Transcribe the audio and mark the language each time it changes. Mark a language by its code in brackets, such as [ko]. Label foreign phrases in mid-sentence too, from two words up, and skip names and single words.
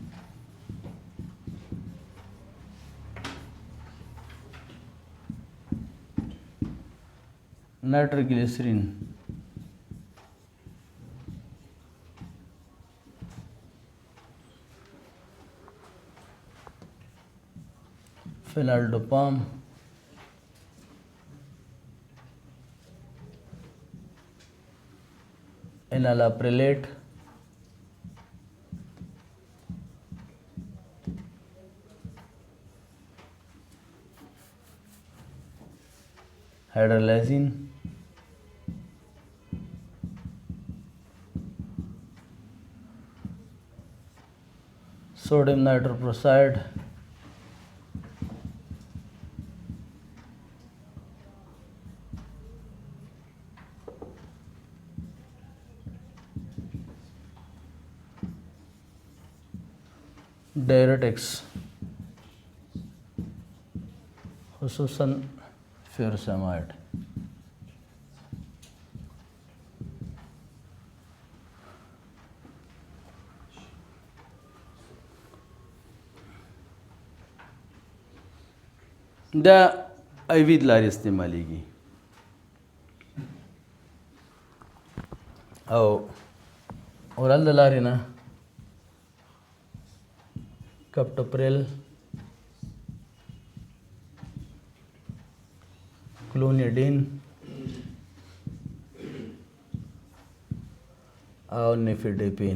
[ps] نایټروګلیسرین، فینالډوپام، انالاپریلیټ، हाइड्रोलाइसिन, सोडियम नाइट्रोप्रोसाइड, डायरेटिक्स खुसूसन फ्यूरसेमाइड. دا آی وي د لارې استعمالیږي او اورال د لارې نه کپټوپریل، کلونیډین او نیفیډیپین.